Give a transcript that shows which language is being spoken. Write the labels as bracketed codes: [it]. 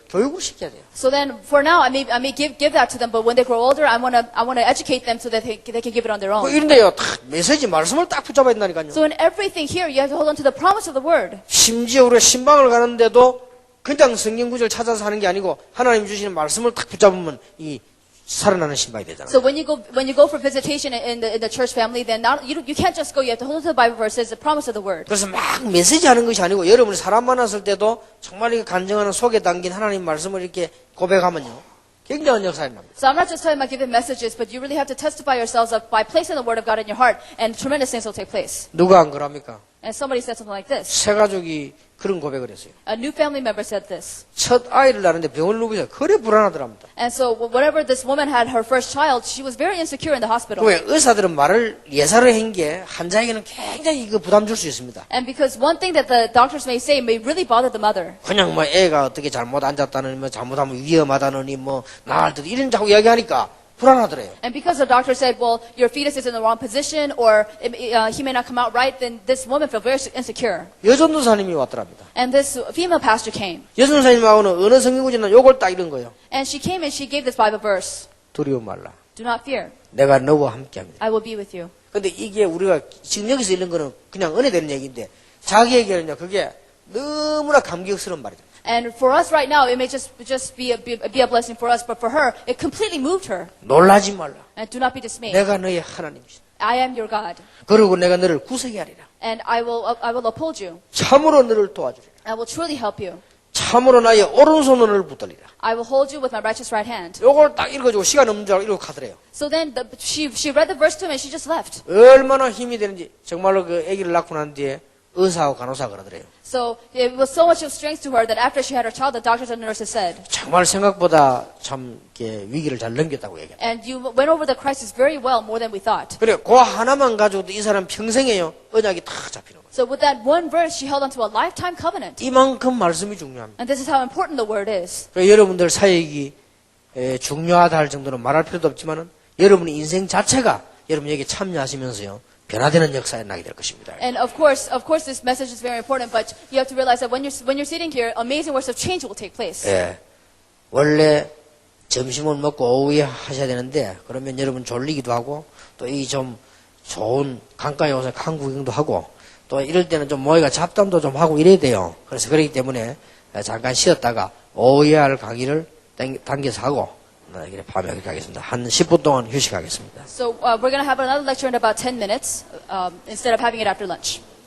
[ko] 교육을 시켜야 돼요. [en] So then, for now, I may give that to them, but when they grow older, I wanna educate them so that they can give it on their [ko] 뭐 [en] own. [ko] 이런데요, 딱 메시지 말씀을 딱 붙잡아야 된다니까요. [en] So in everything here, you have to hold on to the promise of the word. [ko] 심지어 우리가 신방을 가는데도 그냥 성경 구절 찾아서 하는 게 아니고 하나님 주시는 말씀을 딱 붙잡으면 이 살아나는 신방이 되잖아요. [en] So when you go for visitation in the church family, then you can't just go. You have to hold on to the Bible verses, the promise of the word. [ko] 그래서 막 메시지 하는 것이 아니고 여러분이 사람 만났을 때도 정말 이 간증하는 속에 담긴 하나님 말씀을 이렇게 고백하면요, 굉장한 역사가 납니다. [en] So I'm not just talking about giving messages, but you really have to testify yourselves up by placing the word of God in your heart, and tremendous things will take place. [ko] 누가 안 그럽니까? [en] And somebody said something like this. [ko] 새 가족이 그런 고백을 했어요. [en] A new family member said this. [ko] 첫 아이를 낳는데 병원을 누비서 그래 불안하더랍니다. [en] And so whenever this woman had her first child, she was very insecure in the hospital. [ko] 왜 의사들은 말을 예사를 한 게 환자에게는 굉장히 그 부담 줄 수 있습니다. [en] And because one thing that the doctors may say may really bother the mother. [ko] 그냥 뭐 애가 어떻게 잘못 앉았다느니 뭐 잘못하면 위험하다느니 뭐 나을 듯 이런 자꾸 이야기하니까 불안하더래요. [en] And because the doctor said, well, your fetus is in the wrong position or he may not come out right, then this woman felt very insecure. [ko] 여전도사님이 왔더랍니다. [en] And this female pastor came. [ko] 여전도사님하고는 어느 성경구절이나 요걸 딱 이런 거예요. [en] And she came and she gave this Bible verse. [ko] 두려워 말라. [en] Do not fear. [ko] 내가 너와 함께합니다. [en] I will be with you. [ko] 근데 이게 우리가 지금 여기서 읽는 거는 그냥 은혜되는 얘기인데 자기에게는요, 그게 너무나 감격스러운 말이죠. [en] And for us right now, it may just be a blessing for us, but for her, it completely moved her. [ko] 놀라지 말라. [en] And do not be dismayed. [ko] 내가 너의 하나님이시다. [en] I am your God. [ko] 그리고 내가 너를 구세게 하리라. [en] And I will uphold you. [ko] 참으로 너를 도와주리라. [en] I will truly help you. [ko] 참으로 나의 오른손으로 너를 붙들리라. [en] I will hold you with my righteous right hand. [ko] 요걸 딱 읽어주고 시간 없는 줄 알고 이러고 가더래요. [en] So then she read the verse to him and she just left. [ko] 얼마나 힘이 되는지 정말로 그 아기를 낳고 난 뒤에 의사하고 간호사가 그러더래요. [en] So it was so much of strength to her that after she had her child, the doctors and nurses said, [ko] 정말 생각보다 참 이렇게 위기를 잘 넘겼다고 얘기해요. [en] and you went over the crisis very well, more than we thought. [ko] 그래, 그 하나만 가지고도 이 사람 평생에요, 언약이 다 잡히는 거예요. [en] So with that one verse, she held onto a lifetime covenant. [ko] 이만큼 말씀이 중요합니다. [en] And this is how important the word is. [ko] 그래, 여러분들 사역이 중요하다 할 정도로 말할 필요도 없지만은 여러분의 인생 자체가 여러분에게 참여하시면서요, 변화되는 역사에 나게 될 것입니다. [en] And of course, this message is very important. But you have to realize that when you're sitting here, amazing works of change will take place. [ko] 예, 원래 점심을 먹고 오후에 하셔야 되는데 그러면 여러분 졸리기도 하고 또 이 좀 좋은 강가에 와서 강 구경도 하고 또 이럴 때는 좀 모이가 잡담도 좀 하고 이래야 돼요. 그래서 그렇기 때문에 잠깐 쉬었다가 오후에 할 강의를 당겨서 하고 이렇게 밤에 그렇게 하겠습니다. 한 10분 동안 휴식하겠습니다. [en] So we're going to have another lecture in about 10 minutes instead of having it after lunch.